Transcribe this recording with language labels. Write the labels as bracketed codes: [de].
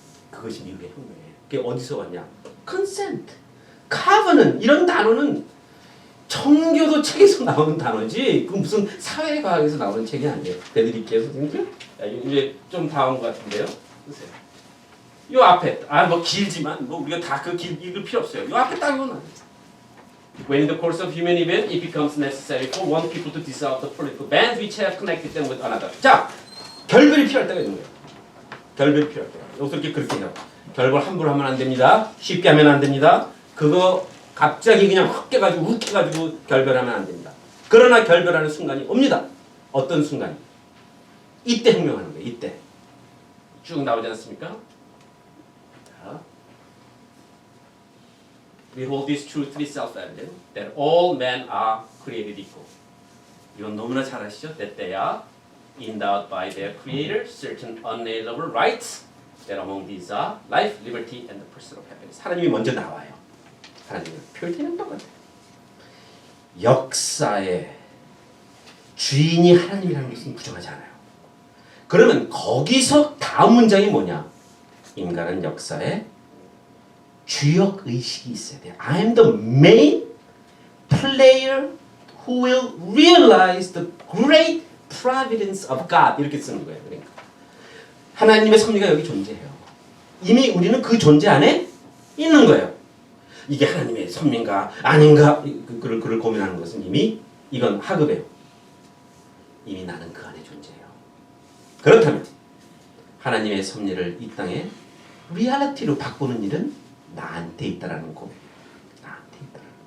[ko] 그것이 미국의 혁명이에요. 그게 어디서 왔냐? consent, covenant 이런 단어는 청교도 책에서 나오는 단어지 그 무슨 사회과학에서 나오는 책이 아니에요. 배드릴게요 선생님들. 이제 좀 다 온 것 같은데요. 보세요. 요 앞에 뭐 길지만 뭐 우리가 다 그 길 읽을 필요 없어요. 요 앞에 딱 이거는 [en] When in the course of human event it becomes necessary for one people to dissolve the political bands which have connected them with another. [ko] 자, 결별이 필요할 때가 있는 거예요. 결별이 필요할 때가. 여기서 이렇게 그렇게 해요. 결별 함부로 하면 안 됩니다. 쉽게 하면 안 됩니다. 그거 갑자기 그냥 훅 깨가지고 훅 해가지고 결별하면 안 됩니다. 그러나 결별하는 순간이 옵니다. 어떤 순간이? 이때 혁명하는 거예요. 이때. 쭉 나오지 않습니까? 자. [en] We hold this truth to be self-evident that all men are created equal. [ko] 이건 너무나 잘 아시죠? [en] That they are endowed by their creator certain unalienable rights that among these are life, liberty, and the pursuit of happiness. [ko] 하나님이 먼저 나와요. 하나님은 표현은 똑같아요. 역사의 주인이 하나님이라는 것은 부정하지 않아요. 그러면 거기서 다음 문장이 뭐냐? 인간은 역사에 주역 의식이 있어야 돼요. [en] I am the main player who will realize the great providence of God. [ko] 이렇게 쓰는 거예요. 그러니까 하나님의 섭리가 여기 존재해요. 이미 우리는 그 존재 안에 있는 거예요. 이게 하나님의 섭리인가 아닌가 그를 고민하는 것은 이미 이건 하급이에요. 이미 나는 그 안에 존재해요. 그렇다면 하나님의 섭리를 이 땅에 리얼리티로 바꾸는 일은 나한테 있다라는 고백이에요. 나한테 있다.